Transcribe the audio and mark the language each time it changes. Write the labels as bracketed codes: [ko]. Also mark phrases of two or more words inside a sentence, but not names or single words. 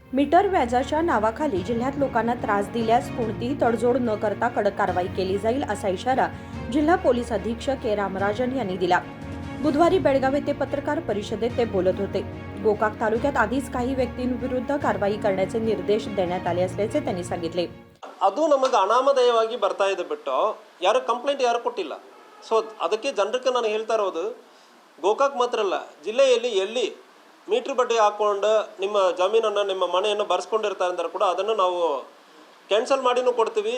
[mr] मीटर व्याजाच्या नावाखाली जिल्ह्यात लोकांना त्रास दिल्यास कोणतीही तडजोड न करता कडक कारवाई केली जाईल असा इशारा जिल्हा पोलीस अधीक्षक के रामराजन यांनी दिला। बुधवारी बेळगाव येथे पत्रकार परिषदेत ते बोलत होते। गोकाक तालुक्यात आधीच काही व्यक्तींविरुद्ध कारवाई करण्याचे निर्देश देण्यात आले असल्याचे त्यांनी सांगितले। [kn] ಅದು ನಮಗೆ ಅನಾಮಧೇಯವಾಗಿ ಬರ್ತಾ ಇದೆ ಬಿಟ್ಟು ಯಾರು ಕಂಪ್ಲೇಂಟ್ ಯಾರು ಕೊಟ್ಟಿಲ್ಲ। ಸೊ ಅದಕ್ಕೆ ಜನರಿಗೆ ನಾನು ಹೇಳ್ತಾ ಇರೋದು ಗೋಕಾಕ್ ಮಾತ್ರ ಅಲ್ಲ, ಜಿಲ್ಲೆಯಲ್ಲಿ ಎಲ್ಲಿ ಮೀಟರ್ ಬಡ್ಡಿ ಹಾಕೊಂಡು ನಿಮ್ಮ ಜಮೀನನ್ನು ನಿಮ್ಮ ಮನೆಯನ್ನು ಬರ್ಸ್ಕೊಂಡಿರ್ತಾರೆ ಅಂದ್ರೆ ಕೂಡ ಅದನ್ನು ನಾವು ಕ್ಯಾನ್ಸಲ್ ಮಾಡಿನೂ ಕೊಡ್ತೀವಿ।